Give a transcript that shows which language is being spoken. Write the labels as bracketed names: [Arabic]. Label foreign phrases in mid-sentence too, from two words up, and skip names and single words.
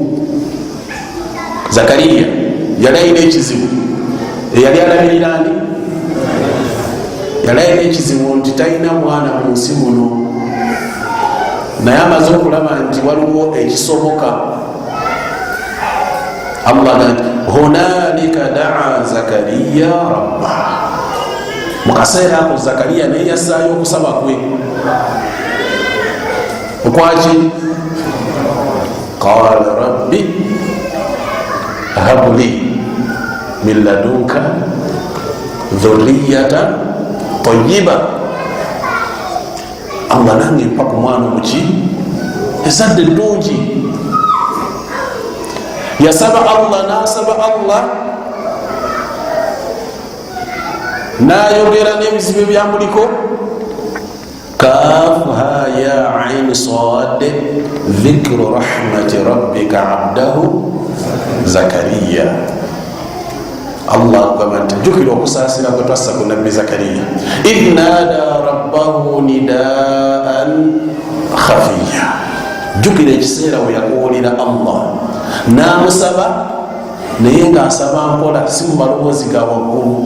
[Ganda] Zakariya yali alina ekizibu, eyali alabirira ndi, yali alina ekizibu nti talina mwana mu nsi muno, naye amaze okulaba nti waliwo ekisoboka. Allah nti [Arabic] هنالك دعا زكريا ربه, [Ganda] mukaseera ako Zakariya naye yassaayo okusaba kwe. Okwaki? [Arabic] قال رب هب لي من لدنك ذرية طيبة, [Ganda] Allah nange mpa ku mwana omuki esadde ddungi. Yasaba Allah, nasaba Allah, nayogera n'ebizibu byamuliko. [Arabic] كاف ها يا عين صاد ذكر رحمت ربك عبده زكريا. [Ganda] Allah agamba nti jjukira okusaasira kwe twassa ku nabbi Zakariya, [Arabic] إذ نادى ربه نداء خفيا. [Ganda] Jjukira ekiseera we yakuwulira Allah namusaba, naye ngaasaba mpola, si mu maloboozi ga waggulu.